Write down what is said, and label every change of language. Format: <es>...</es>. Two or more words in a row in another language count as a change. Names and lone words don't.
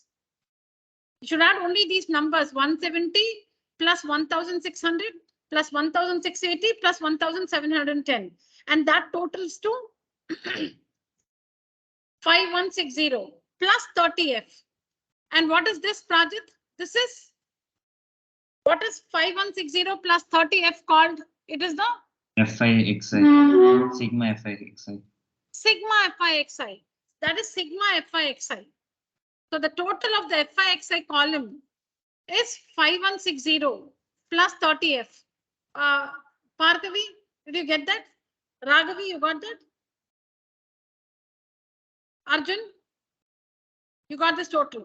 <en>You should add only these numbers 170 plus 1,600 plus 1,680 plus 1,710. And that totals to 5160 plus 30F. And what is this, Prajit? This is, what is 5160 plus 30F called? It is the FI-XI. Sigma FI-XI. sigma FI-XI. That is sigma FI-XI. So the total of the FI-XI column is 5160 plus 30F. Parkavi, did you get that? Raghavi, you got that? Arjun, you got this total.</en>